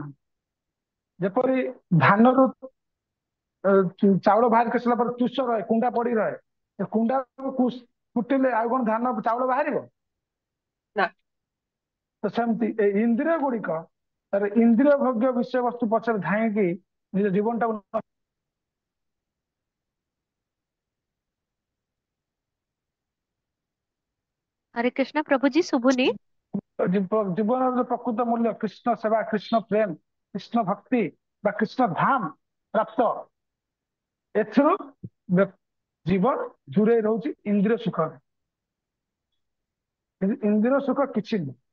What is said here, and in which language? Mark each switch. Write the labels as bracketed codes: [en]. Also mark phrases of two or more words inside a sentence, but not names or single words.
[or] ଯେପରି ଧାନରୁ ଚାଉଳ ବାହାର କରିସାରିଲା ପରେ ତୁଷ ରହେ, କୁଣ୍ଡା ପଡି ରହେ, ସେ କୁଣ୍ଡାକୁ କୁଟିଲେ ଆଉ କଣ ଧାନ ଚାଉଳ ବାହାରିବ? ନା। ତ ସେମିତି ଏଇ ଇନ୍ଦ୍ରିୟ ଗୁଡିକ ତାର ଇନ୍ଦ୍ରିୟ ଭୋଗ୍ୟ ବିଷୟବସ୍ତୁ ପଛରେ ଧାଇଁକି ନିଜ ଜୀବନଟାକୁ [hi] हरे कृष्णा प्रभु जी शुभुनी। [or] ଜୀବନର ଯୋଉ ପ୍ରକୃତ ମୂଲ୍ୟ କୃଷ୍ଣ ସେବା, କୃଷ୍ଣ ପ୍ରେମ, କୃଷ୍ଣ ଭକ୍ତି ବା କୃଷ୍ଣ ଧାମ ପ୍ରାପ୍ତ, ଏଥିରୁ ଜୀବନ ଦୂରେଇ ରହୁଛି ଇନ୍ଦ୍ରିୟ ସୁଖରେ। କିନ୍ତୁ ଇନ୍ଦ୍ରିୟ ସୁଖ କିଛି ନୁହେଁ।